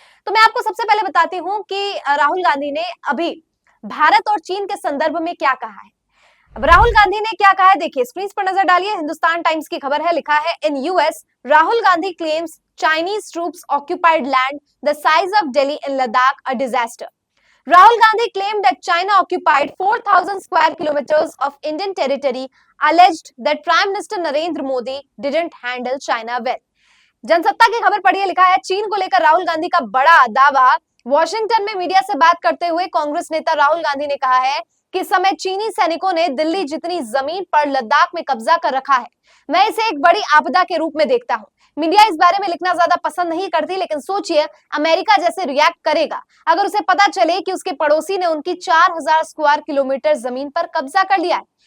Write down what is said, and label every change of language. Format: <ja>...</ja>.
<hi>तो मैं आपको सबसे पहले बताती हूँ कि राहुल गांधी ने अभी भारत और चीन के संदर्भ में क्या कहा है। अब राहुल गांधी ने क्या कहा है, देखिए, स्क्रीन पर नजर डालिए। हिंदुस्तान टाइम्स की खबर है, लिखा है</hi> <en>In US Rahul Gandhi claims Chinese troops occupied land the size of Delhi in Ladakh a disaster. Rahul Gandhi claimed that China occupied 4,000 square kilometers of Indian territory, alleged that Prime Minister Narendra Modi didn't handle China well.</en> <hi>Jansatta की खबर पढ़िए, लिखा है चीन को लेकर राहुल गांधी का बड़ा दावा। वॉशिंगटन में मीडिया से बात करते हुए कांग्रेस नेता राहुल गांधी ने कहा है कि इस समय चीनी सैनिकों ने दिल्ली जितनी जमीन पर लद्दाख में कब्जा कर रखा है। मैं इसे एक बड़ी आपदा के रूप में देखता हूं। मीडिया इस बारे में लिखना ज्यादा पसंद नहीं करती, लेकिन सोचिए अमेरिका जैसे रिएक्ट करेगा अगर उसे पता चले कि उसके पड़ोसी ने उनकी 4,000 स्क्वायर किलोमीटर जमीन पर कब्जा कर लिया है।</hi>